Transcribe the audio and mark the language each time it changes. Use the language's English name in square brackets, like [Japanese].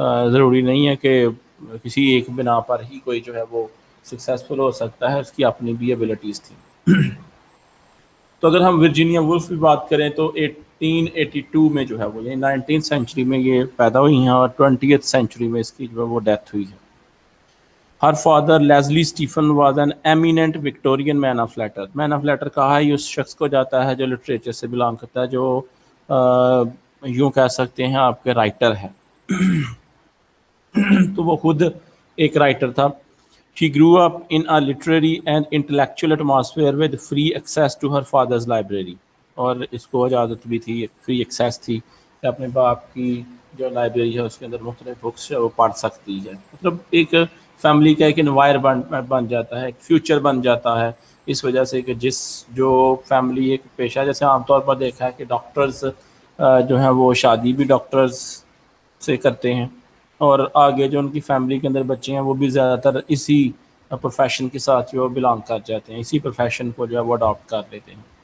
[Urdu] ضروری نہیں ہے کہ کسی ایک بنا پر ہی کوئی جو ہے وہ سکسیزفل ہو سکتا ہے، اس کی اپنی بھی ایبیلٹیز تھیں۔ تو اگر ہم ورجینیا وولف کی بات کریں تو 1882 میں جو ہے وہ، یعنی 19th سینچری میں یہ پیدا ہوئی ہیں، اور 20th سینچری میں اس کی جو ہے وہ ڈیتھ ہوئی ہے۔ [English] Her father Leslie Stephen was an eminent Victorian man of letter. [Urdu] Main of letter کہا ہی اس شخص کو جاتا ہے جو لٹریچر سے بلانگ کرتا ہے، جو یوں کہہ سکتے ہیں آپ کے رائٹر ہے. تو وہ خود ایک رائٹر تھا. [English] She grew up in a literary and intellectual atmosphere with free access to her father's library. [Urdu] اور اس کو اجازت بھی تھی، فری ایکسیس تھی کہ اپنے باپ کی جو لائبریری ہے اس کے اندر مختلف بکس ہے وہ پڑھ سکتی ہے. مطلب ایک فیملی کا ایک انوائرمنٹ بن جاتا ہے، ایک فیوچر بن جاتا ہے، اس وجہ سے کہ جو فیملی ایک پیشہ، جیسے عام طور پر دیکھا ہے کہ ڈاکٹرز جو ہیں وہ شادی بھی ڈاکٹرز سے کرتے ہیں، اور آگے جو ان کی فیملی کے اندر بچے ہیں وہ بھی زیادہ تر اسی پروفیشن کے ساتھ جو بلانگ کر جاتے ہیں، اسی پروفیشن کو جو ہے وہ اڈاپٹ کر لیتے ہیں.